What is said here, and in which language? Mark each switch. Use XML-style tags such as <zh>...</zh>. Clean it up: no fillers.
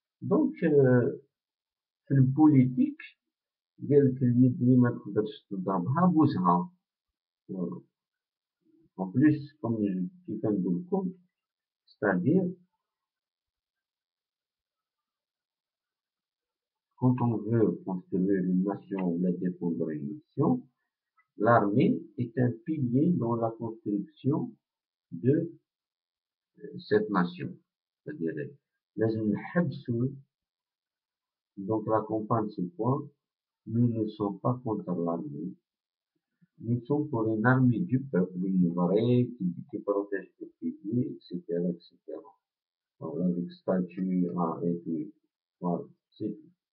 <ar>Donc, في البوليتيك قالك اليد اللي ما تقدرش تضربها بوسها.</ar> <fr>En plus, comme</fr> <ar>كيف نقول لكم,</ar> <fr>c'est-à-dire, quand on veut construire une nation ou la défendre une nation, l'armée est un pilier dans la construction de cette nation.</fr> <ar>C'est-à-dire, لازم نحبسوا.</ar> <fr>Donc la campagne, c'est quoi? Nous ne sommes pas contre l'armée. Nous sommes pour une armée du peuple, une vraie, qui protège le pays, etc., etc. Voilà, avec statut, et tout. Voilà, c'est tout.</fr>